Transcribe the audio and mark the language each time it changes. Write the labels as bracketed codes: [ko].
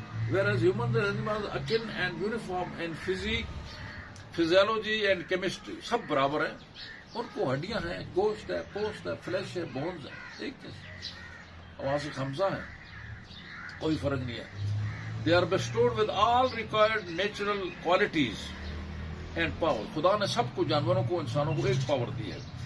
[en] whereas humans and animals akin and uniform in physiology and chemistry, [ur] سب برابر ہیں. ان کو ہڈیاں ہیں، گوشت ہے، پوسٹ ہے، فلیش ہے، بونز ہے، ایک آواز حمزہ ہے، کوئی فرق نہیں ہے. [en] They are bestowed with all required natural qualities and power. [ur] خدا نے سب کو، جانوروں کو، انسانوں کو ایک پاور دی ہے.